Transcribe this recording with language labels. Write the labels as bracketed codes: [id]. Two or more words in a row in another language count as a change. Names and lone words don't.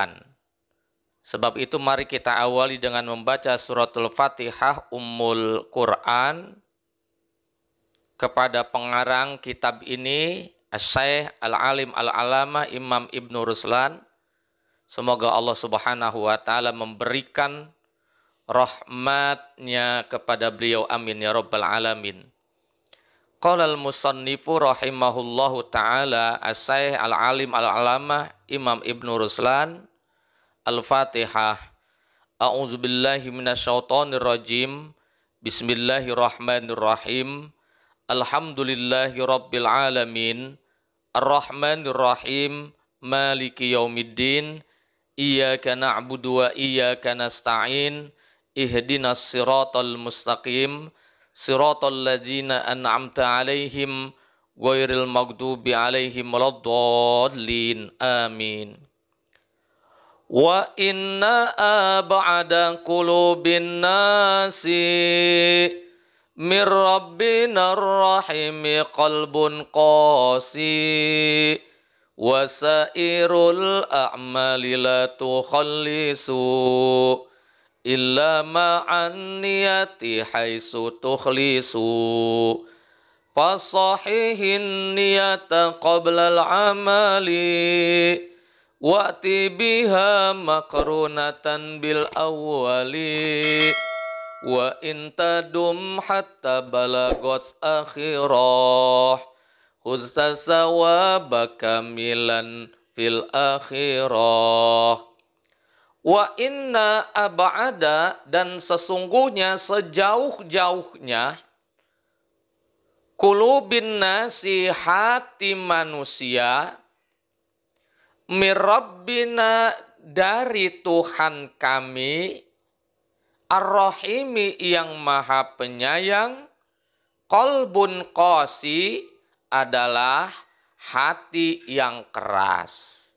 [id] Sebab itu mari kita awali dengan membaca [ar] سورة الفاتحة أم القرآن [id] kepada pengarang kitab ini, [ar] الشيخ العالم العلامة [id] Imam Ibnu Ruslan. Semoga Allah [ar] سبحانه وتعالى [id] memberikan rahmatnya kepada beliau, [ar] آمين يا رب العالمين. قال المصنف رحمه الله تعالى الشيخ العالم العلامة إمام ابن رسلان. Al-Fatihah. أعوذ بالله من الشيطان الرجيم. بسم الله الرحمن الرحيم. الحمد لله رب العالمين. الرحمن الرحيم. مالك يوم الدين. إياك نعبد وإياك نستعين. اهدنا الصراط المستقيم. صراط الذين أنعمت عليهم غير المغضوب عليهم ولا الضالين. Amin. وإن أبعد قلوب الناس من ربنا الرحيم قلب قاس وسائر الأعمال لا تخلص إلا مع النية حيث تخلص فصحح النية قبل العمل وائت بها مقرونة بالأول وإن تدم حتى بلغت آخره حزت ثوابك ملئا في الآخرة. وإن أبعد, [id] dan sesungguhnya sejauh-jauhnya, [ar] قلوب الناس, [id] hati manusia, mirabbina, dari Tuhan kami, ar-rahimi, yang maha penyayang, [ar] قلب قاس, [id] adalah hati yang keras.